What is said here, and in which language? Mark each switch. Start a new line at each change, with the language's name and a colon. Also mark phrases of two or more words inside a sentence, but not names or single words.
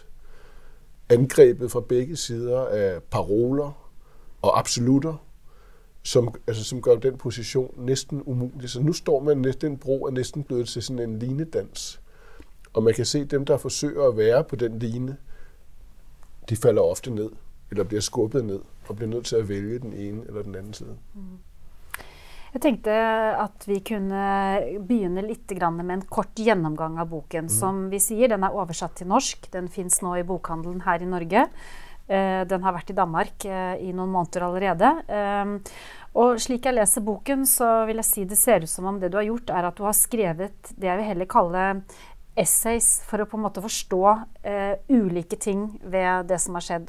Danish: Angrebet fra begge sider af paroler og absolutter, som gør den position næsten umulig. Så nu står man, den bro er næsten blevet til sådan en linedans. Og man kan se, dem, der forsøger at være på den line, de falder ofte ned, eller bliver skubbet ned, og bliver nødt til at vælge den ene eller den anden side.
Norwegian: Jeg tenkte at vi kunne begynne litt med en kort gjennomgang av boken. Som vi sier, den er oversatt til norsk. Den finnes nå i bokhandelen her i Norge. Den har vært i Danmark i noen måneder allerede. Og slik jeg leser boken, så vil jeg si det ser ut som om det du har gjort, er at du har skrevet det jeg vil heller kalle essays for å på en måte forstå ulike ting ved det som har skjedd.